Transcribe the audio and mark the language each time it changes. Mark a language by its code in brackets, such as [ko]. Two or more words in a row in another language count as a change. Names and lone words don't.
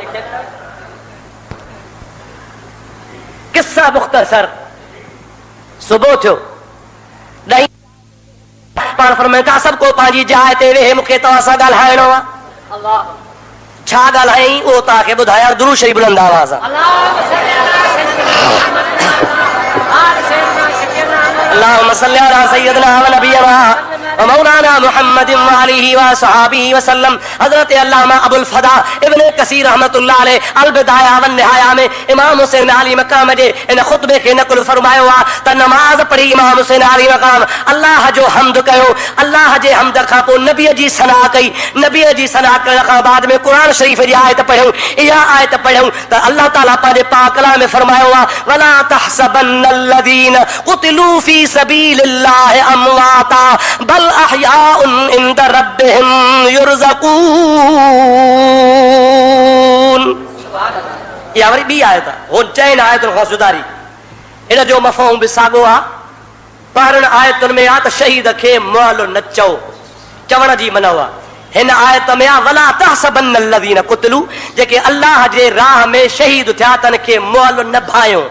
[sd] किस्सा मुख़्तसर, सुबुह थियो पाण फरमाइनि था सभु को पंहिंजी जाइ ते वेहे, मूंखे तव्हां सां ॻाल्हाइणो आहे। छा ॻाल्हाई उहो तव्हांखे ॿुधायां, दुरूद शरीफ़ बुलंद आवाज़ सां। [ar] اللهم صل على سيدنا و نبينا و مولانا محمد و آله و صحابه وسلم. [sd] हजरत अल्लामा अबुल फदा इब्न कसीर [ar] رحمة الله عليه [sd] अल बिदाया व निहाया में इमाम हुसैन आली मकाम जे इन खुतबे खे नक़ल फरमायो आहे त नमाज पढ़ी इमाम हुसैन आली मकाम अल्लाह जो हम्द कयो। अल्लाह जे हम्द खां पोइ नबीअ जी सना कई। नबीअ जी सना करण खां बाद में क़ुरान शरीफ़ जी आयत पढ़ियूं। इहा आयत पढ़ियूं त अल्लाह ताला पंहिंजे पाक कलाम में फरमायो आहे, [ar] ولا تحسبن الذين قتلوا في سبيل الله أمواتا بل أحياء عند ربهم يرزقون. [sd] इहा वरी ॿी आयत आहे, हो 4 आयतुनि खां सुधारी। इन जो मफ़हूम बि साॻियो आहे। पहिरियुनि आयतुनि में आहे त शहीद खे मुअल न चओ, चवण जी मना आहे। हिन आयत में आहे [ar] ولا تحسبن الذين قتلوا, [sd] जेके अल्लाह जे राह में शहीद थिया तन खे मुअल न भायो।